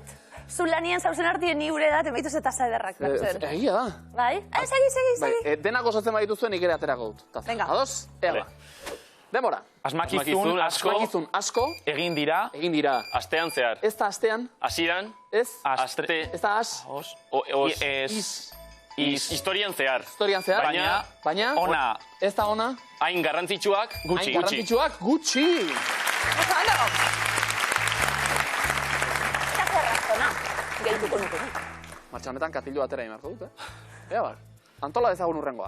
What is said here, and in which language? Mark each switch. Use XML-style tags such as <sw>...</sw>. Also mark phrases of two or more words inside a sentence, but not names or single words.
<eu>Zu lanien zauzen artien ni gure da, temaituz eta zaederrak. Egia da. Bai? Segi. Denak osatzen baditu zuen, nik ere aterako dut. Venga. Ados? Ea ba. Demora. asmakizun asko Asmakizun asko egin dira, egin dira. Astean zehar, Ez da astean, hasieran, ez, aste, ez da as, os, is, historian zehar. historian zehar. Baina, ona, ez da ona, Hain garrantzitsuak, gutxi, hain garrantzitsuak, gutxi. Oso ondo. Eta zerraztona. Gehituko nuke. Martxa honetan katillo atera imarko dut, Ea bar, antola dezagun urrengoa.</eu>